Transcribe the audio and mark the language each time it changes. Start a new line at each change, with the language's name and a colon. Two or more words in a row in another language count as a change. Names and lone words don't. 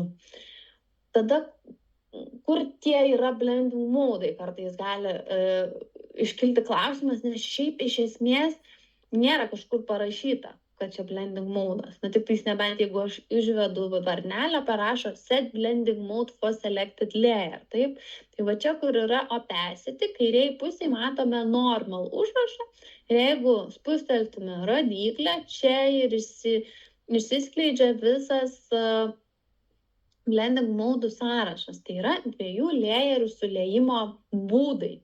Lithuanian: Tada, kur tie yra blending modai, kartais gali iškilti klausimas, nes šiaip iš esmės nėra kažkur parašyta, kad čia blending modas. Tik tais nebent, jeigu aš išvedu varnelę, parašo
English: set blending mode for selected layer.
Lithuanian: Taip? Tai va čia, kur yra opacity, kairiai pusėje matome normal užrašą. Ir jeigu spusteltume rodyklę, čia ir išsiskleidžia visas blending modų sąrašas. Tai yra 2 layerių suliejimo būdai.